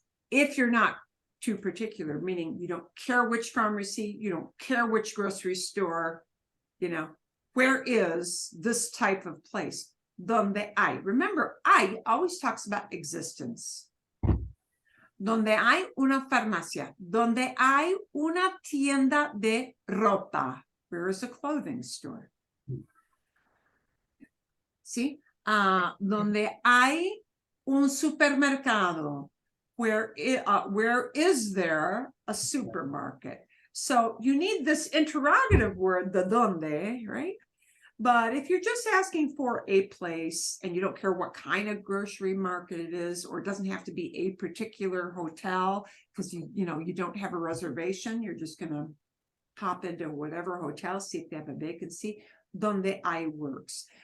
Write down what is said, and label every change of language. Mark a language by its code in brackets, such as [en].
[en] If you're not too particular, meaning you don't care which pharmacy, you don't care which grocery store, where is this type of place? [es] Donde hay. [en] Remember, hay always talks about existence. [es] Donde hay una farmacia. Donde hay una tienda de ropa. [en] Where is a clothing store? [es] ¿Sí? Donde hay un supermercado. [en] Where is there a supermarket? So you need this interrogative word, the donde, right? But if you're just asking for a place and you don't care what kind of grocery market it is, or it doesn't have to be a particular hotel because you don't have a reservation, you're just going to hop into whatever hotel, see if they have a vacancy, [es] donde hay [en] works.